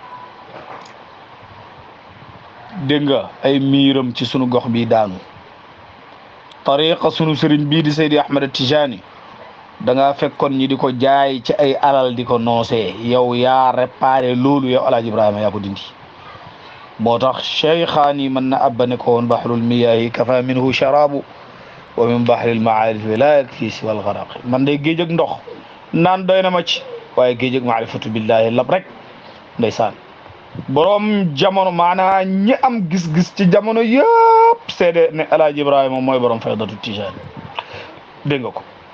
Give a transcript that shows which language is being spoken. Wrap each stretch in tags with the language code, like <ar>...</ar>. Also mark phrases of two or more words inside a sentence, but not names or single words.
<wo>dégg nga ay miiram ci sunu gox bi daanu tariqa sunu sëriñ bii di Seydi Ahmed Tijani da nga fekkoon ñi di ko jaay ci ay alal di ko noosee yow yaa réparé loolu yow alaaji ibrahima yaa ko dindi moo tax cheikhaani mën na abbane ko woon</wo> <ar>بحر المياه كفى منه شراب ومن بحر المعارف لا يكفي سوى الغرق</ar> <wo>man day géej ak ndox naan doy na ma ci waaye géej ak</wo> <ar>معرفة بالله</ar> <wo>lab rek ndeysaan borom jamono maanaa ñi am gis-gis ci jamono yëpp seede ne Alaaji Ibrahima mooy borom faydatu tijaan dégg nga ko</wo>